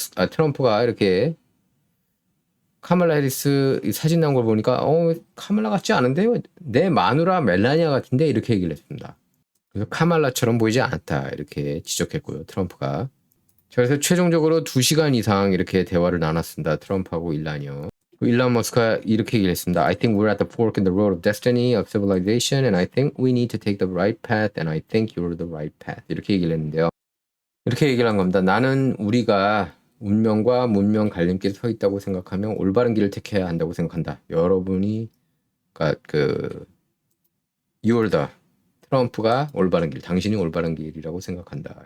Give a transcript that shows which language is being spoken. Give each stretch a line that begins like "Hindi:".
Korean: 트럼프가 이렇게 카말라 해리스 사진 나온 걸 보니까 카말라 같지 않은데 내 마누라 멜라니아 같은데 이렇게 얘기를 했습니다. 그래서 카말라처럼 보이지 않다 이렇게 지적했고요. 트럼프가. 그래서 최종적으로 2시간 이상 이렇게 대화를 나눴습니다. 트럼프하고 일란이요. 일란 머스크가 이렇게 얘기를 했습니다.
English: I think we're at the fork in the road of destiny of civilization and I think we need to take the right path and I think you're the right path.
Korean: 이렇게 얘기를 했는데요. 이렇게 얘기를 한 겁니다. 나는 우리가 운명과 문명 갈림길에 서 있다고 생각하면 올바른 길을 택해야 한다고 생각한다. 여러분이
English: you're the
Korean: 트럼프가 올바른 길, 당신이 올바른 길이라고 생각한다.